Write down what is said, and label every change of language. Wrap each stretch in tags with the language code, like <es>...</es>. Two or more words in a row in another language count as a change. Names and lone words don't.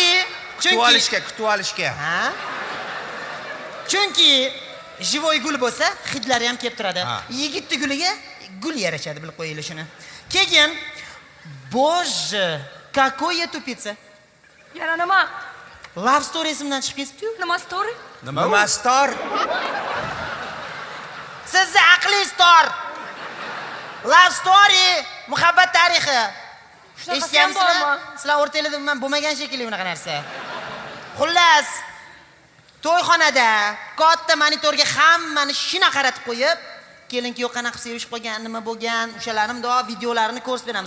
<uz>kutib olishga. Ha? Chunki живой gul bo'lsa, hidlari ham kelib turadi. Yigitni guliga gul yarashadi, bilib qo'yinglar shuni.</uz> <ru>Keyin Bоже, какой тупица.</ru> <uz>Yana nima?</uz> <en>Love story</en> <uz>esimdan chiqib ketibdi-yu. Nima story? Nima stor? Sizni aqlingiz tor.</uz> <en>Love story,</en> <uz>muhabbat tarixi. Eshitganmisizlar? Sizlar o'rtanglarda men bo'lmagan shekilli unaqa narsa. Xullas, to'yxonada katta monitorga hammani shuna qaratib qo'yib, kelin-kuyov qanaqa sevishib qolgan, nima bo'lgan, o'shalarni mundoq videolarini ko'rsatib beramiz.</uz>